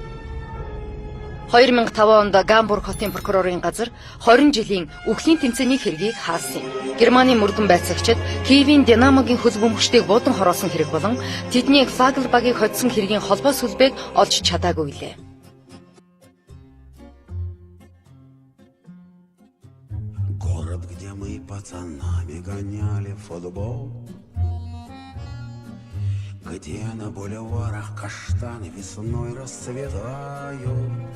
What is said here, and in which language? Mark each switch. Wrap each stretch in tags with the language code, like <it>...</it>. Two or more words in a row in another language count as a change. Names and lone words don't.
<mn>2005 онд Гамбург хотын прокурорын газар 20 жилийн үхлийн тэмцээний хэргийг хаасан юм. Германы мөрдөн байцаагчид Киевийн Динамогийн хөл бөмбөгчдийг буудан хороосон хэрэг болон тэдний Флагл багийг хоцсон хэргийн холбоо сүлбээг олж чадаагүй лээ.</mn> <ru>Город, где мы пацанами гоняли футбол, где на бульварах каштаны весной расцветают.</ru>